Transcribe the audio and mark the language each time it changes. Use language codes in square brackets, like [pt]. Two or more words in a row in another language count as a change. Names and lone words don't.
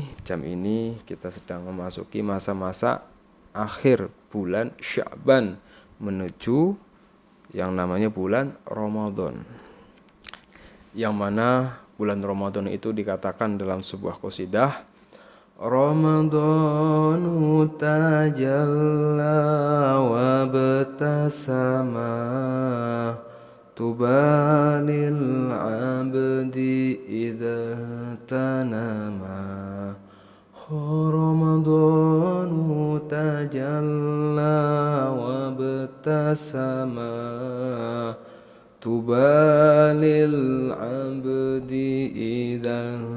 [id] jam ini kita sedang memasuki masa-masa akhir bulan Sya'ban menuju yang namanya bulan Ramadan, yang mana bulan Ramadan itu dikatakan dalam sebuah qasidah, [ar] رمضان تجلى وابتسم طوبى للعبد إذا تنامى. رمضان تجلى وابتسم طوبى للعبد إذا